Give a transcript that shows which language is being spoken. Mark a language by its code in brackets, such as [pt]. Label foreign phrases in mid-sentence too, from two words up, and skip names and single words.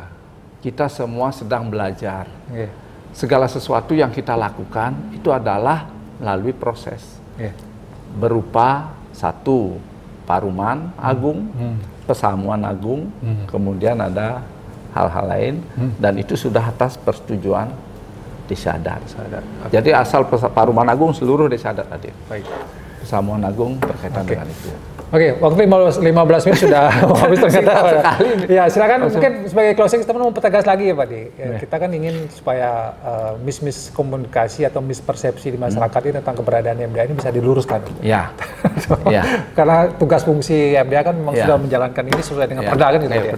[id] Kita semua sedang belajar. Segala sesuatu yang kita lakukan itu adalah melalui proses. Berupa satu Paruman Agung, Pesamuan Agung, kemudian ada hal-hal lain dan itu sudah atas persetujuan desa adat. Jadi asal Paruman Agung seluruh desa adat hadir. Baik. Pesamuan Agung berkaitan dengan itu. Oke, waktu 15 menit sudah habis ternyata. Sekali. Ya, silakan mungkin sebagai closing kita mau mempertegas lagi ya Pak Di. Kita kan ingin supaya miskomunikasi atau mispersepsi di masyarakat ini tentang keberadaan MDA ini bisa diluruskan. Ya. Karena tugas fungsi MDA kan memang sudah menjalankan ini sesuai dengan perda kan gitu ya.